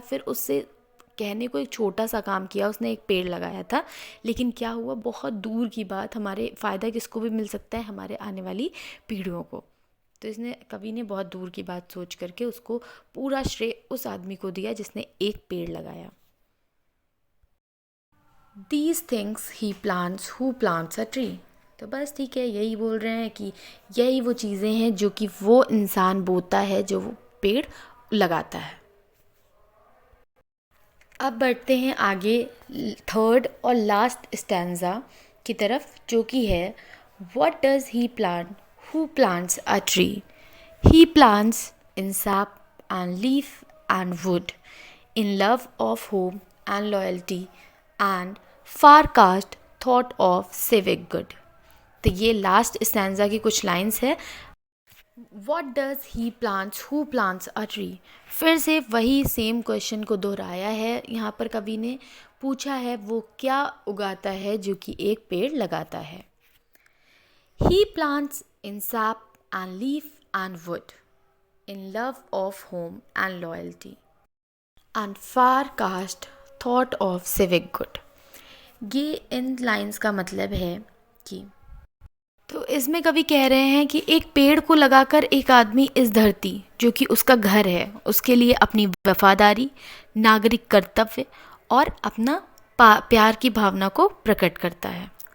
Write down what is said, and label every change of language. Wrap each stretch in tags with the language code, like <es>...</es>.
<hi>फिर उससे कहने को एक छोटा सा काम किया, उसने एक पेड़ लगाया था, लेकिन क्या हुआ, बहुत दूर की बात, हमारे फ़ायदा किसको भी मिल सकता है, हमारे आने वाली पीढ़ियों को। तो इसने कवि ने बहुत दूर की बात सोच करके उसको पूरा श्रेय उस आदमी को दिया जिसने एक पेड़ लगाया।</hi> <en>These things he plants who plants a tree।</en> <hi>तो बस ठीक है, यही बोल रहे हैं कि यही वो चीज़ें हैं जो कि वो इंसान बोता है जो वो पेड़ लगाता है। अब बढ़ते हैं आगे 3rd और लास्ट स्टैंजा की तरफ, जो कि है</hi> <en>What does he plant who plants a tree? He plants in sap and leaf and wood, in love of home and loyalty and far-cast thought of civic good।</en> <hi>तो ये last stanza की कुछ lines है।</hi> <en>What does he plants who plants a tree?</en> <hi>फिर से वही same question को दोहराया है, यहाँ पर कवि ने पूछा है वो क्या उगाता है जो कि एक पेड़ लगाता है।</hi> <en>He plants in sap and leaf and wood, in love of home and loyalty, and far cast thought of civic good।</en> <hi>ये इन लाइंस का मतलब है कि, तो इसमें कवि कह रहे हैं कि एक पेड़ को लगाकर एक आदमी इस धरती, जो कि उसका घर है, उसके लिए अपनी वफादारी, नागरिक कर्तव्य और अपना प्यार की भावना को प्रकट करता है।</hi>